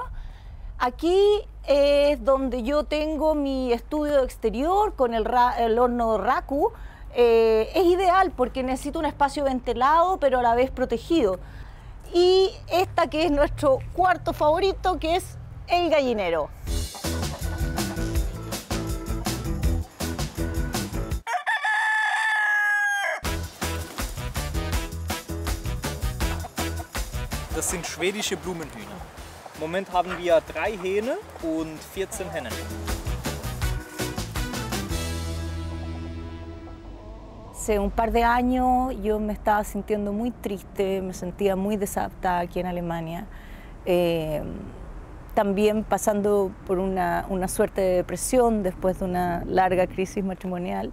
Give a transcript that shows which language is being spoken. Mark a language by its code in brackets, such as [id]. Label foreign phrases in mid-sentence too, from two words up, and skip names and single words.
[es] Aquí es donde yo tengo mi estudio exterior con el horno Raku. Es ideal porque necesito un espacio ventilado pero a la vez protegido. Y esta que es nuestro cuarto favorito, que es el gallinero. [de] Das sind schwedische Blumenhühner. Im Moment haben wir 3 Hähne und 14 Hennen. [es] Hace un par de años yo me estaba sintiendo muy triste, me sentía muy desadaptada aquí en Alemania. También pasando por una suerte de depresión después de una larga crisis matrimonial.